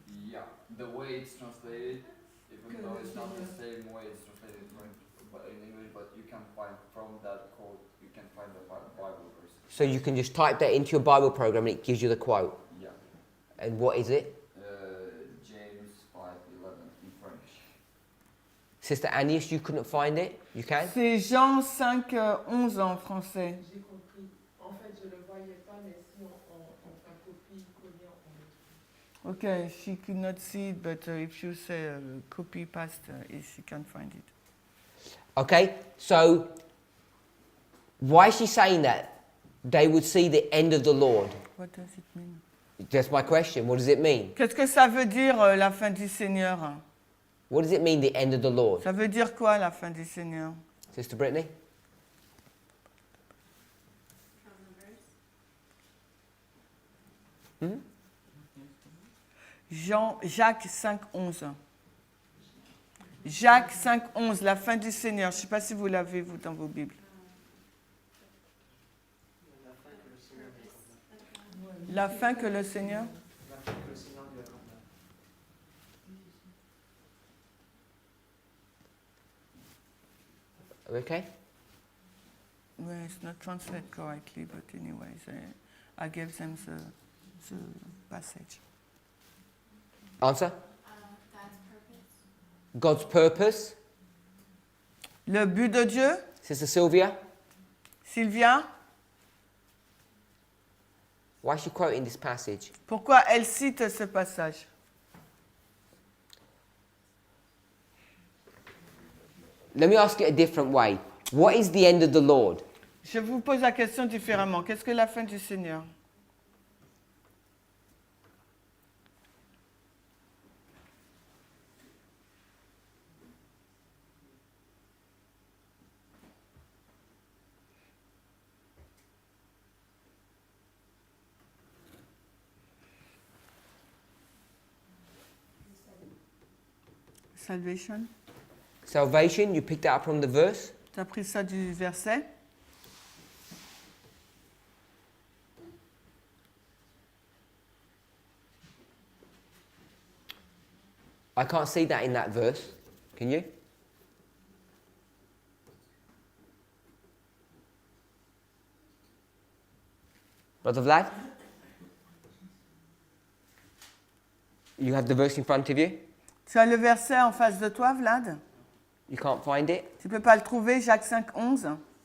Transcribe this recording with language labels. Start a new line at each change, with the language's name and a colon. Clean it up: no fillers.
English: Yeah, the way it's translated, even though it's not the same way it's translated in English, but you can find from that quote, you can find the Bible verse. So you can just type that into your Bible program and it gives you the quote. Yeah. And what is it? James 5:11 in French. Sister Agnes, you couldn't find it? You can?
French: C'est Jean 5, 11 en français. J'ai compris. En fait, je ne le voyais pas, mais si on fait un copie-coller, on le trouve.
English: Okay, she could not see it, but if you say copy paste, she can find it. Okay, so why is she saying that? They would see the end of the Lord. What does it mean? That's my question. What does it mean?
French: Qu'est-ce que ça veut dire la fin du Seigneur?
English: What does it mean, the end of the Lord?
French: Ça veut dire quoi la fin du Seigneur?
English: Sister Brittany? From the verse.
French: Jacques 5, 11. Jacques 5, 11, la fin du Seigneur. Je ne sais pas si vous l'avez, vous, dans vos Bibles. La fin que le Seigneur...
English: Okay. Well, it's not translated correctly, but anyways, I gave them the passage. Answer? God's purpose. God's purpose.
French: Le but de Dieu,
English: Sister Sylvia? Sylvia, Why is she quoting this passage?
French: pourquoi elle cite ce passage?
English: Let me ask it a different way. What is the end of the Lord?
French: Je vous pose la question différemment. Qu'est-ce que la fin du Seigneur?
English: Salvation. Salvation, you picked that up from the verse.
French: Tu as pris ça du verset?
English: I can't see that in that verse. Can you? Brother Vlad? You have the verse in front of you?
French: Tu as le verset en face de toi, Vlad?
English: You can't find it?
French: Tu ne peux pas le trouver, Jacques 5, 11?